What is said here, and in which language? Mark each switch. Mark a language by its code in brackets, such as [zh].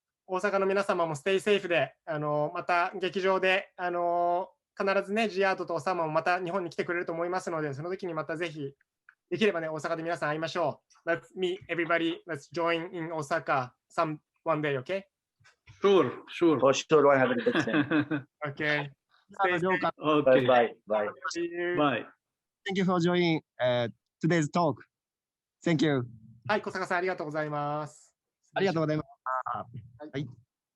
[ja] 大阪の皆様も [en] stay safe [ja] で、また劇場で、必ずね、ジアードとオサマもまた日本に来てくれると思いますので、その時にまたぜひ、できればね、大阪で皆さん会いましょう。 [en] Let's meet everybody. Let's join in Osaka one day, okay? Sure. For sure, 100%. Okay. Okay. Bye. Bye. Thank you for joining today's talk. Thank you. [ja] はい、小坂さんありがとうございます。ありがとうございます。はい。